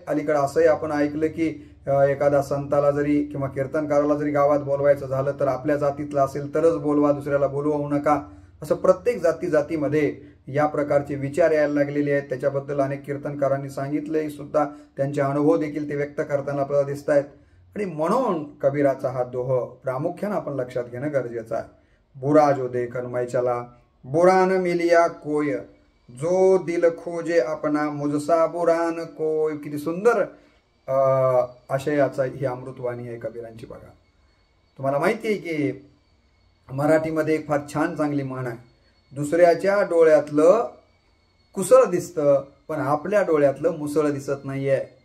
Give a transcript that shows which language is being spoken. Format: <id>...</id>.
<mr>अलीकडे असंही आपण ऐकलं की एखादा संताला जरी किंवा कीर्तनकाराला जरी गावात बोलवायचं झालं तर आपल्या जातीतला असेल तरच बोलवा, दुसऱ्याला बोलवू नका. असं प्रत्येक जातीमध्ये या प्रकारचे विचार यायला लागलेले आहेत. त्याच्याबद्दल अनेक कीर्तनकारांनी सांगितलंय सुद्धा, त्यांचे अनुभव देखील ते व्यक्त करताना आपल्याला दिसत आहेत. आणि म्हणून कबीराचा हा दोह प्रामुख्याने आपण लक्षात घेणं गरजेचं आहे.</mr> <hi>बुरा जो देखन मै चला बुरा न मिलिया कोय, जो दिल खोजे अपना मुझसा बुरा न कोय.</hi> <mr>किती सुंदर आशयाचा ही अमृतवाणी आहे कबीरांची. बघा, तुम्हाला माहिती आहे की मराठीमध्ये एक फार छान चांगली म्हण आहे, दुसऱ्याच्या डोळ्यातलं कुसळ दिसतं पण आपल्या डोळ्यातलं मुसळ दिसत नाहीये.</mr>